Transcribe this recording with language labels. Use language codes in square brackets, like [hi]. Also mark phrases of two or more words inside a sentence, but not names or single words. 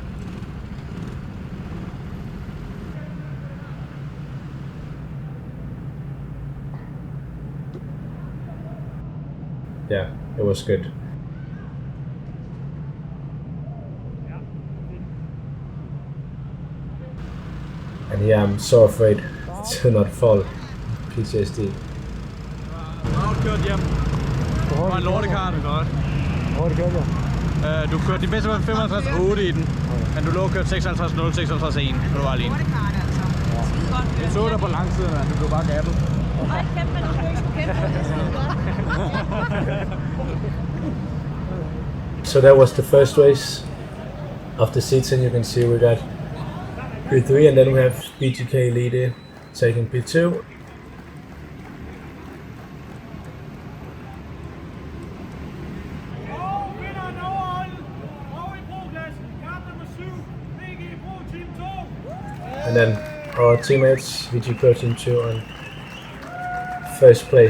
[en] Yeah, it was good. And yeah, I'm so afraid to not fall. PTSD. [da] Godt kørt hjem. Det var en lortekart. Hvor det kørte jeg? Du kørte din bedste var 55,8 i den, men du lå og kørte 56,0, 56,1, og du var alene. Jeg så dig på langsiden, men du blev bare gabbet. Ej, kæft, men du skulle ikke kæmpe. [en] So that was the first race of the season. You can see we got P3 and then we have BGK Elite taking P2. And then our teammates, VG Pro Team 2 on first place.